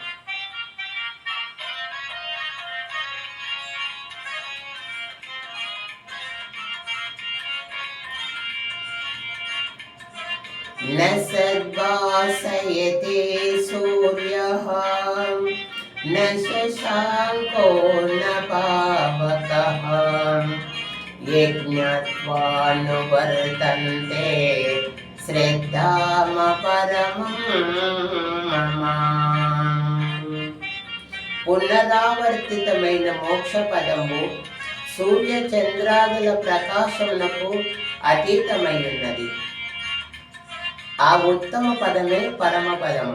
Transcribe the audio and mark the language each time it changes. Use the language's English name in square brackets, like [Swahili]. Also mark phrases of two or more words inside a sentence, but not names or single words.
[Sanskrit] न सद्भासयते सूर्यः न शशाङ्को न पावकः यज्ञत्वानुवर्तन्ते శ్రద్ధామపరమం మమ. [Telugu] పునరావర్తితమైన మోక్ష పదము సూర్య చంద్రాదుల ప్రకాశమునకు అతీతమై ఉన్నది. ఆ ఉత్తమ పదమే పరమ పదము.